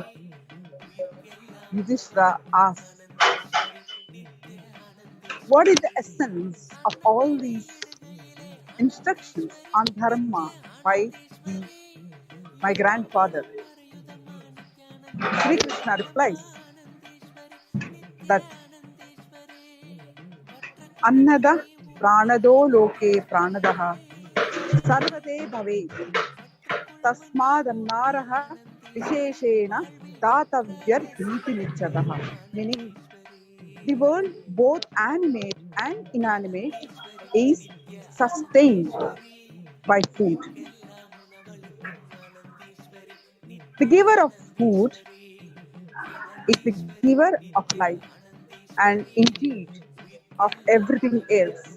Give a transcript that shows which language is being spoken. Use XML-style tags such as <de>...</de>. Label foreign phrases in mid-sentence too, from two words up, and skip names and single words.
<en>Yudhishthira asked, what is the essence of all these instructions on dharma by my grandfather? Sri Krishna replies that</en> <sa>अन्नदः प्राणदो लोके प्राणदः सर्वदो भवेत् तस्मादन्नं विशेषेण दातव्यम् इति निश्चयः.</sa> <en>Meaning, the world, both animate and inanimate, is sustained by food. The giver of food is the giver of life and indeed of everything else.</en>